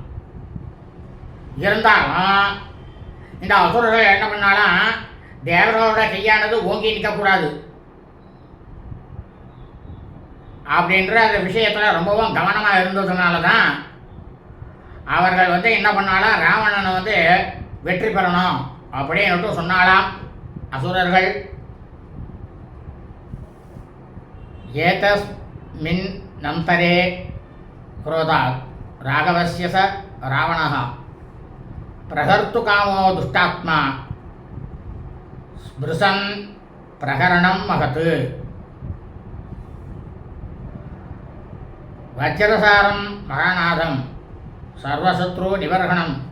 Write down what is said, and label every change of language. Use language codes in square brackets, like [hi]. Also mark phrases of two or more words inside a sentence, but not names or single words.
[ta] இருந்தாலும் இந்த அசுரர்கள் என்ன பண்ணாலும் தேவர்களோட கையானது ஓங்கி நிற்கக்கூடாது அப்படின்ற அந்த விஷயத்தில் ரொம்பவும் கவனமாக இருந்ததுனால தான் அவர்கள் என்ன பண்ணாலும் ராவணனை வெற்றி பெறணும் அப்படின்னு சொன்னாலாம் அசுரர்கள். [sa] एतस्मिन् अन्तरे क्रोधात् राघवस्य स रावणः प्रहर्तु कामो दुष्टात्मा स्पृशन् प्रहरणं महत् वज्रसारं महानादं सर्वशत्रु निवर्हणं